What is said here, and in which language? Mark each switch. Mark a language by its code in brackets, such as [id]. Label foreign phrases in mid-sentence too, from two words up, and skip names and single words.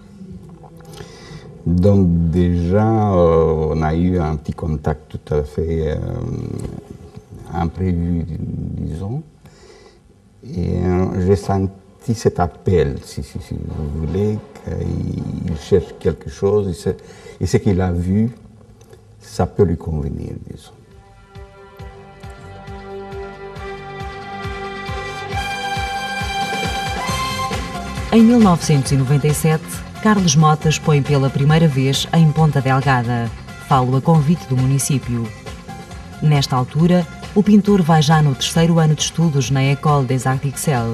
[fr] Donc déjà, on a eu un petit contact tout à fait imprévu, disons. Et j'ai senti cet appel, si vous voulez, qu'il cherche quelque chose, et ce qu'il a vu, ça peut lui convenir, disons. [pt] Em 1997, Carlos Mota expõe pela primeira vez em Ponta Delgada, falo a convite do município. Nesta altura, o pintor vai já no terceiro ano de estudos na École des Arts Pixels.